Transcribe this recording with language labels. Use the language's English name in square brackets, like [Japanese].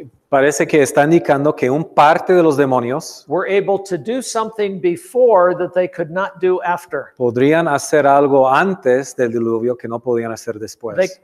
[Spanish] parece que está indicando que un parte de los demonios [English] were able to do something before that they could not do after. [Spanish] podrían hacer algo antes del diluvio que no podían hacer después.